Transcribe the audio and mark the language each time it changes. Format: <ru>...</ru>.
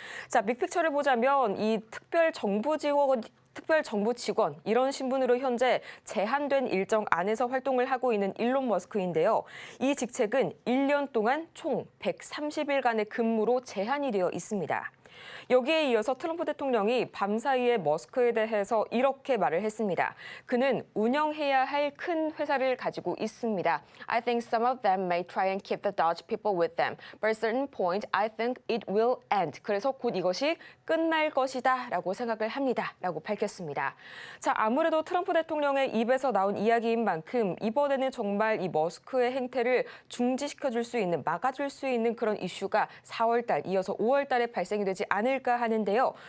<ko>자, 빅픽처를 보자면 이 특별 정부 직원 이런 신분으로 현재 제한된 일정 안에서 활동을 하고 있는 일론 머스크인데요. 이 직책은 1년 동안 총 130일간의 근무로 제한이 되어 있습니다. 여기에 이어서 트럼프 대통령이 밤사이에 머스크에 대해서 이렇게 말을 했습니다. 그는 운영해야 할 큰 회사를 가지고 있습니다.</ko> <en>I think some of them may try and keep the Dodge people with them. But at a certain point, I think it will end.</en> <ko>그래서 곧 이것이 끝날 것이다 라고 생각을 합니다. 라고 밝혔습니다. 자, 아무래도 트럼프 대통령의 입에서 나온 이야기인 만큼 이번에는 정말 이 머스크의 행태를 중지시켜줄 수 있는, 막아줄 수 있는 그런 이슈가 4월 달 이어서 5월 달에 발생이 되지 않을까 하는데요.</ko>